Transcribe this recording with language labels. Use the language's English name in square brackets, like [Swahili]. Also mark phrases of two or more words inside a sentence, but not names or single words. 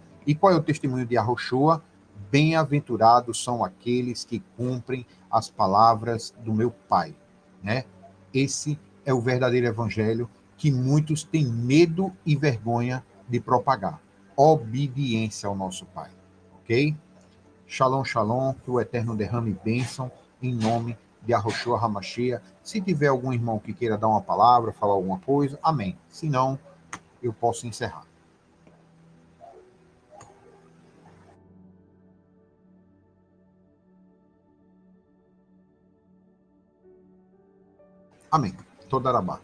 [Portuguese] E qual é o testemunho de Yahushua? Bem-aventurados são aqueles que cumprem as palavras do meu Pai, né? Esse é o verdadeiro evangelho que muitos têm medo e vergonha de propagar. Obediência ao nosso Pai. Ok? [Hebrew] שלום שלום, [Portuguese] que o Eterno derrame bênção em nome de Yahushua Hamashia. Se tiver algum irmão que queira dar uma palavra, falar alguma coisa, amém. Se não, eu posso encerrar. Amém. Todarabá.